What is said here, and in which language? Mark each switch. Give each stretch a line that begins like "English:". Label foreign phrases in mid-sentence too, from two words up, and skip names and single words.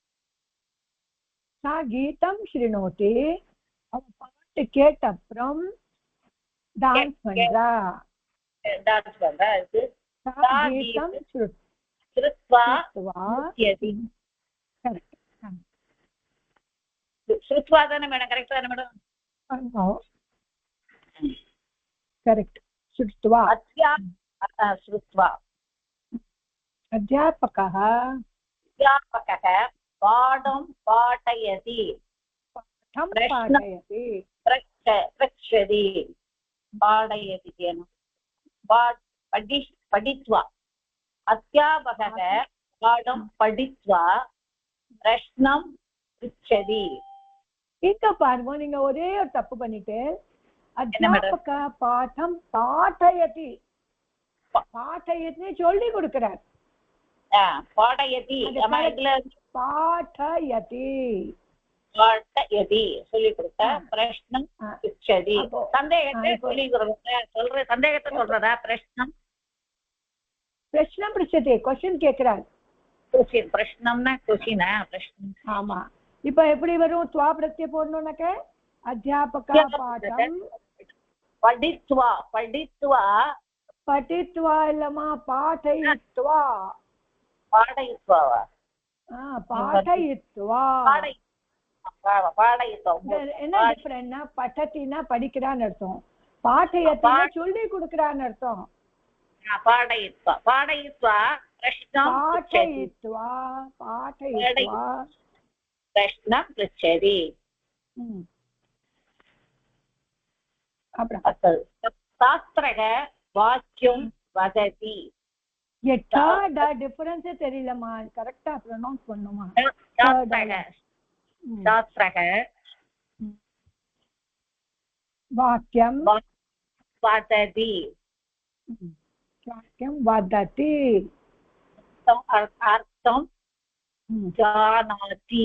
Sanskrit: सा गीतं शृणोति
Tamil: அவ பாட்டு கேட்ட அப்புறம் டான்ஸ் பண்றா டான்ஸ் பண்றா இருக்கு
Sanskrit: सा गीतं ஸ்ருத்வா श्रुत्वा நృத்யதி
English: correct
Tamil: ஸ்ருத்வா தானே மேடம் கரெக்ட் தானே மேடம்
English: correct श्रुत्वा
Sanskrit: श्रुत्वा अध्यापकः पाठं पाठयति पाठयति पृच्छति पाठयति पठित्वा अध्यापकः पाठं पठित्वा प्रश्नं पृच्छति
Tamil: இங்க பாருங்க நீங்க ஒரே ஒரு தப்பு பண்ணிட்டு
Sanskrit: अध्यापक पाठं पाठयति पाठयति
Tamil: சொல்லி கொடுக்கிறார்
Sanskrit: பாடயதி பாடயதி
Tamil: பாடயதி சொல்லி கொடுத்த
Sanskrit: प्रश्नं पिच्छति
Tamil: சந்தேகத்தை சொல்லி சொல்ற சந்தேகத்தை சொல்றதா பிரஷ்னம்
Sanskrit: प्रश्नं प्रिच्छते
Tamil: क्वेश्चन கேக்குறார் क्वेश्चन பிரஷ்னம்னா क्वेश्चन பிரஷ்னம் ஆமா இப்போ எப்படி வரும்
Sanskrit: त्वा प्रत्यय
Tamil: போடணும்னாக்க
Sanskrit: अध्यापक पाठं पठित्वा पठित्वा पठित्वा இல்லமா पाठयित्वा पाठयित्वा पाठयित्वा पाठयित्वा
Tamil: என்ன டிஃபரன்ட்னா பठतिனா படிக்கிறான்னு அர்த்தம் பாठयतिனா சொல்லி கொடுக்கறான்னு அர்த்தம்
Sanskrit: पाठयित्वा पाठयित्वा प्रश्नं पाठयित्वा पाठयित्वा प्रश्नं पृच्छति शास्त्रः वाक्यं वदति
Tamil: எட்டா டிஃபரன்ஸ் தெரியலமா கரெக்ட்டா ப்ரோனவுன்ஸ் பண்ணுமா
Sanskrit: शास्त्रः वाक्यं वदति वाक्यं वदति अर्थं जानाति